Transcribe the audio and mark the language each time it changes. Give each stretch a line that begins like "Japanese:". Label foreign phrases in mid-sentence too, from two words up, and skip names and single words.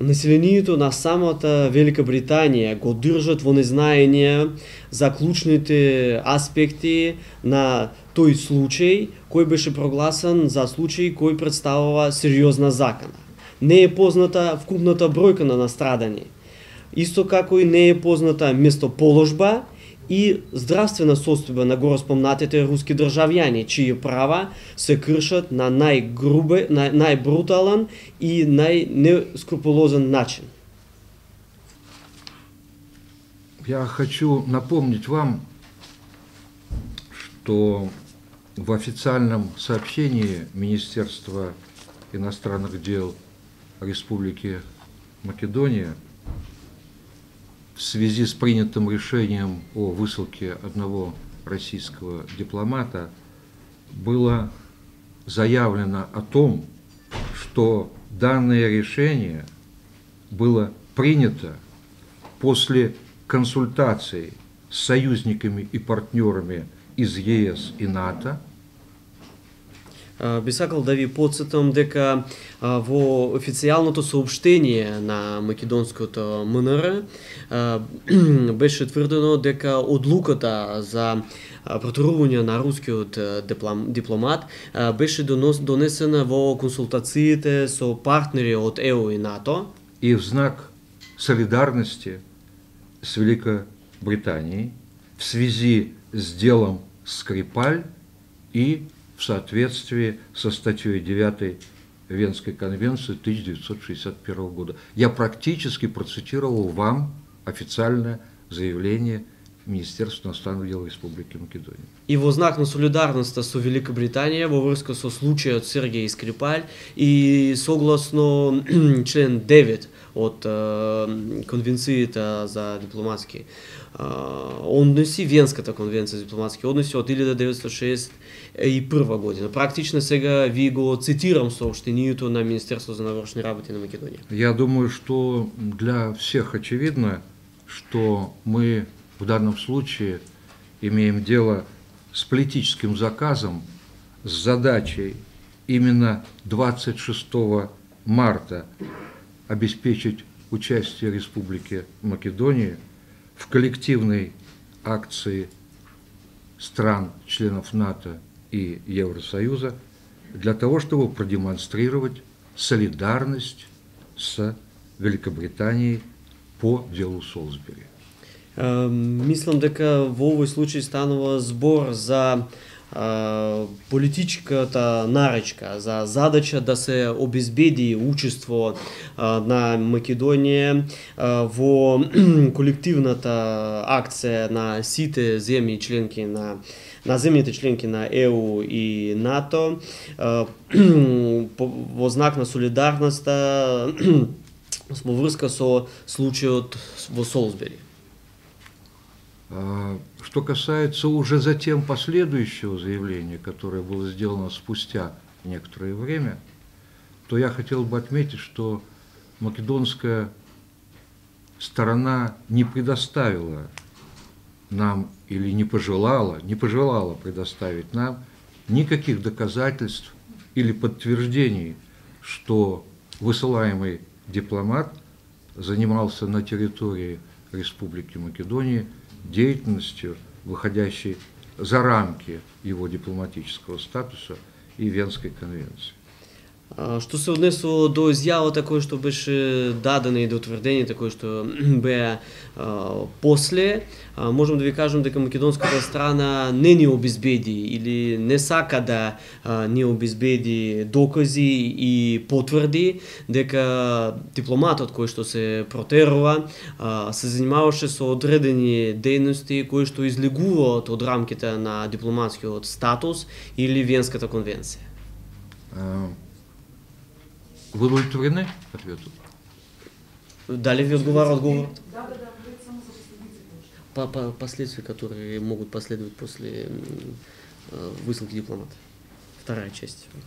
Macedonian: населението на самата Велика Британија го држат во незнаење за клучните аспекти на тој случај кој беше прогласен за случај кој представува сериозна закана. Не е позната вкупната бројка на настрадани. Исто како и не е позната местоположба и здравствена состојба на гороспомнатите руски државјани, чии права се кршат на најбрутален и најнескрупулозен начин.
Russian: Я хочу напомнить вам, что в официальном сообщении Министерства иностранных дел Республики Македония в связи с принятым решением о высылке одного российского дипломата было заявлено о том, что данное решение было принято после консультаций с союзниками и партнерами из ЕС и НАТО.
Macedonian: Би сакал да ви подсетам дека во официјалното соопштение на македонското МНР беше тврдено дека одлуката за проторување на рускиот дипломат беше донесена во консултациите со партнери од ЕУ и НАТО.
Russian: И в знак солидарности с Великобританией в связи с делом Скрипаль и в соответствии со статьей 9 Венской конвенции 1961 года. Я практически процитировал вам официальное заявление Министерства иностранных дел Республики Македония.
Macedonian: И во знак на солидарноста со Велика Британија во врска со случајот Сергеј Скрипаль и согласно член 9 од Конвенцијата за дипломатски односи, Венската конвенција за дипломатски односи од 1961 година. Практично сега ви го цитирам сообщението на Министерството за навршни работи на Македонија.
Russian: Я думаю, что для всех очевидно, что мы в данном случае имеем дело с политическим заказом, с задачей именно 26 марта обеспечить участие Республики Македония в коллективной акции стран, членов НАТО и Евросоюза для того, чтобы продемонстрировать солидарность с Великобританией по делу Солсбери.
Macedonian: Мислам дека во овој случај станува збор за политичката наречка, за задача да се обезбеди учество на Македонија во колективната акција на сите земји членки на земјите членки на ЕУ и НАТО во знак на солидарноста во врска со случајот во Солсбери.
Russian: Что касается уже затем последующего заявления, которое было сделано спустя некоторое время, то я хотел бы отметить, что македонская сторона не предоставила нам или не пожелала предоставить нам никаких доказательств или подтверждений, что высылаемый дипломат занимался на территории Республики Македония деятельностью, выходящей за рамки его дипломатического статуса и Венской конвенции.
Macedonian: Што се однесува до изјавата која што беше дадена и до тврдењата кои што беа после, можам да ви кажам дека македонската страна не ни обезбеди или не сака да ни обезбеди докази и потврди дека дипломатот кој што се протерува се занимаваше со одредени дејности кои што излегуваат од рамките на дипломатскиот статус или Венската конвенција.
Russian: Вы удовлетворены ответом?
Bulgarian: Дали ви отговаря отговорът?
Russian: Последствия, которые могут последовать после высылки дипломата. Вторая часть.